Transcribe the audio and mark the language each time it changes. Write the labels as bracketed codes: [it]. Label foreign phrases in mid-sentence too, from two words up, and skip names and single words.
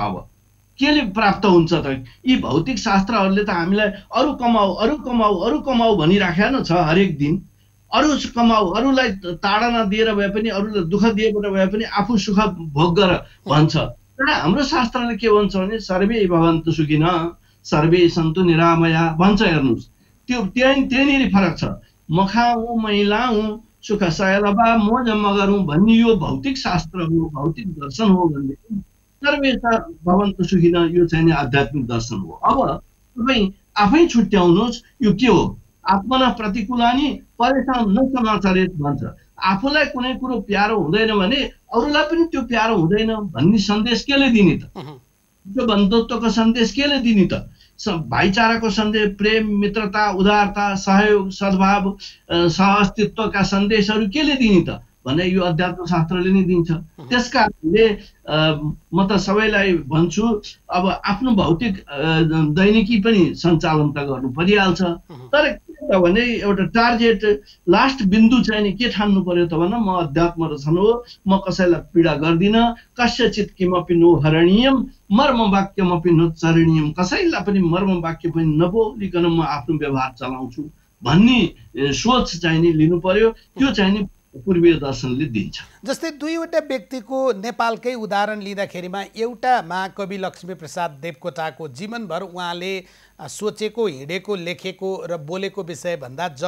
[ne] अब केले प्राप्त हुन्छ त? यी भौतिक शास्त्रहरूले त हामीलाई अरू कमाऊ अरू कमाऊ अरू कमाऊ भनिराखेको छ हरेक दिन। अरू कमाऊ, अरूलाई ताडना दिएर भए पनि, अरूलाई दुःख दिएर भए पनि आफू सुख भोग गर भन्छ। तर हाम्रो शास्त्रले के भन्छ भने [sa] सर्वे भवन्तु सुखिनः सर्वे सन्तु निरामया [ne] भन्छ। हेर्नुहोस्, त्यो त्यहीँनिर फरक छ। म खाऊँ मै लाऊँ सुख सयलबा मोज मगरौँ भन्ने यो भौतिक शास्त्र हो, भौतिक दर्शन हो भनेदेखि [sa] सर्वे भवन्तु सुखिनः [ne] यो चाहिँ आध्यात्मिक दर्शन हो। अब तपाईँ आफै छुट्याउनुहोस् यो के हो। [sa] आत्मना प्रतिकूलानि परेशान न समाचारित भन्छ। [ne] आफूलाई कुनै कुरो प्यारो हुँदैन भने अरूलाई पनि त्यो प्यारो हुँदैन भन्ने सन्देश केले दिने त? त्यो बन्धुत्वको सन्देश केले दिने त? भाइचाराको सन्देश, प्रेम, मित्रता, उदारता, सहयोग, सद्भाव, सहअस्तित्वका सन्देशहरू केले दिने त भने यो अध्यात्म शास्त्रले नै दिन्छ। त्यसकारणले म त सबैलाई भन्छु अब आफ्नो भौतिक दैनिकी पनि सञ्चालन त गर्नु परिहाल्छ, तर के त भने एउटा [en] target last [ne] बिन्दु चाहिँ नि के ठान्नु पर्यो त भने म अध्यात्म रचन हो, म कसैलाई पीडा गर्दिनँ, [sa] कस्यचित् किमपि नो हरणीयम मर्म वाक्यमपि नोच्चारणीयम, [ne] कसैलाई पनि मर्म वाक्य पनि नबोलिकन म आफ्नो व्यवहार चलाउँछु भन्ने सोच चाहिँ नि लिनु पर्यो। त्यो चाहिँ नि पूर्वीय दर्शनले दिन्छ। जस्तै दुईवटा व्यक्तिको नेपालकै उदाहरण लिँदाखेरिमा एउटा महाकवि लक्ष्मीप्रसाद देवकोटाको जीवनभर उहाँले सोचेको, हिँडेको, लेखेको र बोलेको विषयभन्दा जब